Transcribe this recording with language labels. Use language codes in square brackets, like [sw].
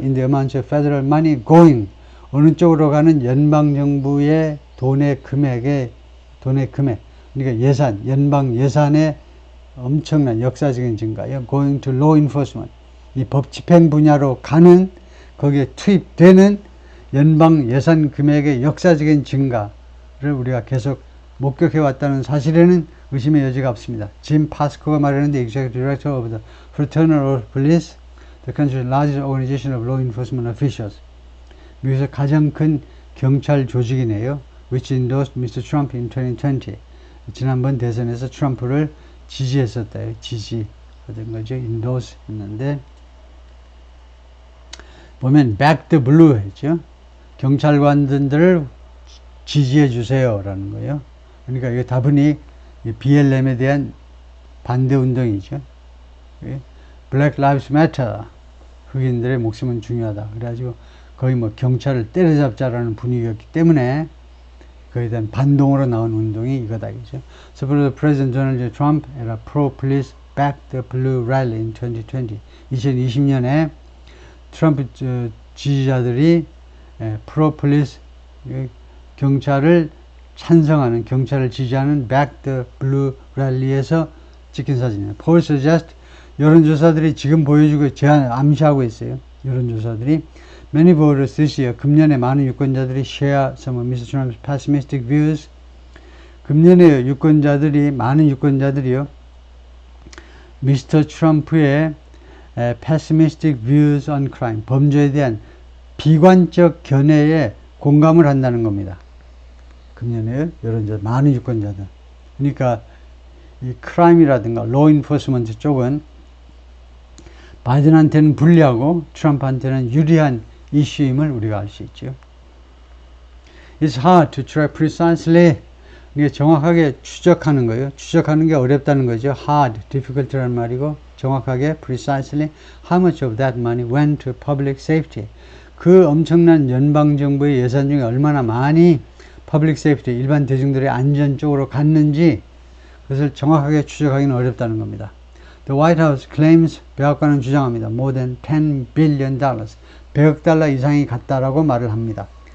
[en] In the amount of federal money going. [ko] 어느 쪽으로 가는 연방정부의 돈의 금액, 그러니까 연방 예산의 엄청난 역사적인 증가요. [en] Going to law enforcement. [ko] 이 법 집행 분야로 가는, 거기에 투입되는 연방 예산 금액의 역사적인 증가를 우리가 계속 목격해 왔다는 사실에는 의심의 여지가 없습니다. 짐 파스코가 말하는데 [en] Executive Director of the Fraternal Police, the country's largest organization of law enforcement officials. [ko] 미국에서 가장 큰 경찰 조직이네요. [en] Which endorsed Mr. Trump in 2020. [ko] 지난번 대선에서 트럼프를 지지했었다. 지지하던 거죠. endorse 했는데 보면 back the blue 했죠. 경찰관들을 지지해 주세요 라는 거예요. 그러니까 이게 다분히 BLM에 대한 반대 운동이죠. [en] Black Lives Matter. [ko] 흑인들의 목숨은 중요하다. 그래가지고 거의 뭐 경찰을 때려잡자라는 분위기였기 때문에 그에 대한 반동으로 나온 운동이 이거다. [en] 이죠. So President Donald J. Trump at a pro-police back the blue rally in 2020. [ko] 2020년에 트럼프 지지자들이 pro-police 경찰을 찬성하는, 경찰을 지지하는 back the blue rally에서 찍힌 사진이에요. [en] Poll suggest, [ko] 여론조사들이 지금 보여주고 암시하고 있어요. 여론조사들이 [en] many voters this year, [ko] 금년에 많은 유권자들이 [en] share some of Mr. Trump's pessimistic views. [ko] 금년에 많은 유권자들이요, 미스터 트럼프의 [en] pessimistic views on crime, [ko] 범죄에 대한 비관적 견해에 공감을 한다는 겁니다. 금년에 많은 유권자들. 그러니까 이 크라임이라든가 law enforcement 쪽은 바이든한테는 불리하고 트럼프한테는 유리한 이슈임을 우리가 알 수 있죠. [en] It's hard to track precisely. [ko] 이게 정확하게 추적하는 거예요. 추적하는 게 어렵다는 거죠. [en] hard, difficult라는 말이고, [ko] 정확하게 [en] precisely how much of that money went to public safety. [ko] 그 엄청난 연방정부의 예산 중에 얼마나 많이 public safety, 일반 대중들의 안전 쪽으로 갔는지 그것을 정확하게 추적하기는 어렵다는 겁니다. [en] The White House claims, [ko] 백악관은 주장합니다. [en] More than $10 billion, [ko] 100억 달러 이상이 갔다라고 말을 합니다.